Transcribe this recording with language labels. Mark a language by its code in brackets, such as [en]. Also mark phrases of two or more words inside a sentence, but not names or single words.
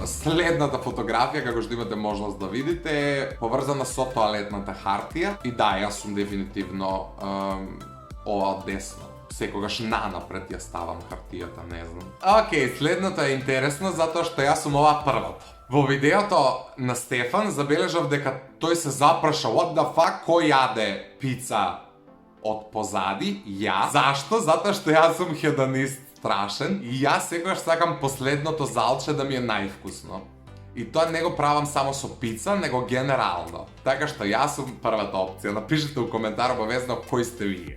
[mk] Следната фотографија, како што имате можност да видите, е поврзана со тоалетната хартија. И да, јас сум дефинитивно ова од десно. Секогаш нанапред ја ставам хартијата, не знам. Океј, следното е интересно, затоа што јас сум ова првото. Во видеото на Стефан забележав дека тој се запраша [en] what the fuck, [mk] кој јаде пица од позади, ја. Зашто? Затоа што јас сум хедонист страшен и јас секогаш сакам последното залче да ми е највкусно. И тоа не го правам само со пица, него генерално. Така што јас сум првата опција. Напишете у коментар обавезно кој сте вие.